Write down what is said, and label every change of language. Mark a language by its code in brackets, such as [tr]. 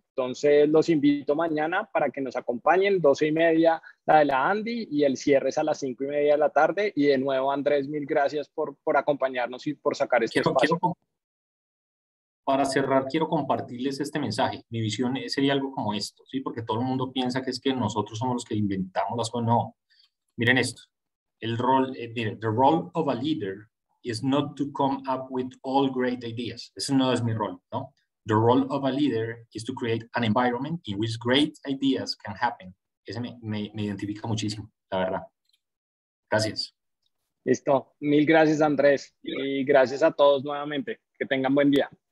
[es] Entonces los invito mañana para que nos acompañen, 12:30 la de la Andy y el cierre es a las 5:30 de la tarde. Y de nuevo, Andrés, mil gracias por acompañarnos y por sacar este espacio. Para cerrar, quiero compartirles este mensaje. Mi visión sería algo como esto, ¿sí? Porque todo el mundo piensa que es que nosotros somos los que inventamos las cosas. No, miren esto. [en] The role of a leader is not to come up with all great ideas. [es] Ese no es mi rol, ¿no? [en] The role of a leader is to create an environment in which great ideas can happen. [es] Ese me identifica muchísimo, la verdad. Gracias. Listo. Mil gracias, Andrés. Y gracias a todos nuevamente. Que tengan buen día.